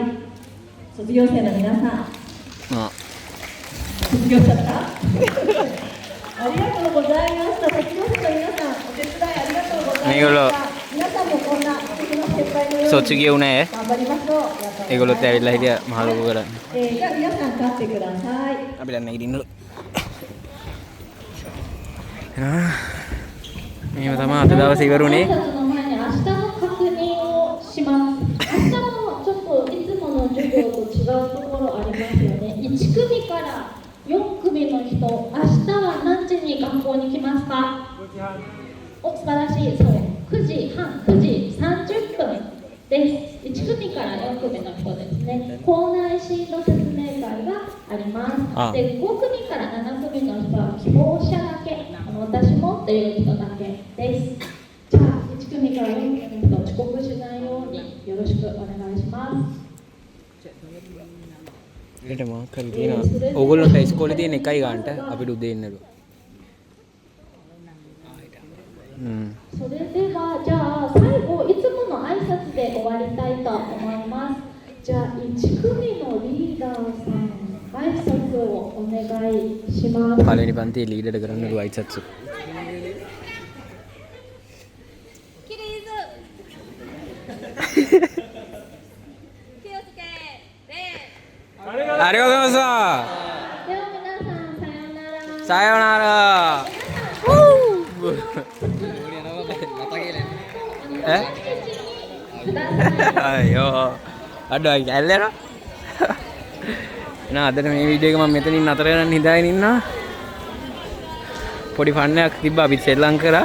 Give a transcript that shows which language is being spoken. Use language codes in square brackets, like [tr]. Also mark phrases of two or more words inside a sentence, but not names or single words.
[ja] 卒業生の皆さん。 ආ 卒業しちゃったありがとうございました。卒業生の皆さん、お手伝いありがとうございました。皆さんもこんな素敵な先輩のように [si] සොච්චිගේ උනේ [ja] 頑張りましょう。 [si] ඒගොල්ලොත් ඇවිල්ලා හිටියා මහ ලොකු කරන්නේ [ja] じゃあ皆さん立ってください。 [si] අපි දැන් නැගිටින්නලු එහෙම තමයි අද දවසේ ඉවරුනේ [ja] 挨拶の前に明日の確認をします。明日もちょっといつもの授業と違うところありますよね。1組から4組の人、明日は何時に学校に来ますか？お、素晴らしい。そう、9時半、9時30分です。1組から4組の人ですね。校内進路説明会があります。あで、5組から7組の人は希望者だけ、私もという人だけです。じゃあ、1組から4組の人、 刻しないようによろしくお願いします。 [si] ඒට මාක් කරලා තියෙනවා. ඕගොල්ලන්ට ඉස්කෝලේ තියෙන එකයි ගන්නට අපිට උදේ ඉන්නලු. [ja] それではじゃあ最後いつもの挨拶で終わりたいと思います。じゃあ1組のリーダーさん挨拶をお願いします。 [si] පළවෙනි පන්තියේ ලීඩර්ට කරන්නලු අයිසත්සු. [ja] 起立気をつけ礼ありがとうございました。では皆さんさようなら。さようなら. [si] අයෝ අඩෝ ඇල්ලෙනවා. එහෙනම් අදට මේ වීඩියෝ එක මම මෙතනින් නතර කරන්න හිතාගෙන ඉන්නවා. පොඩි ෆන් එකක් තිබ්බා අපි ශ්‍රී ලංකාවේ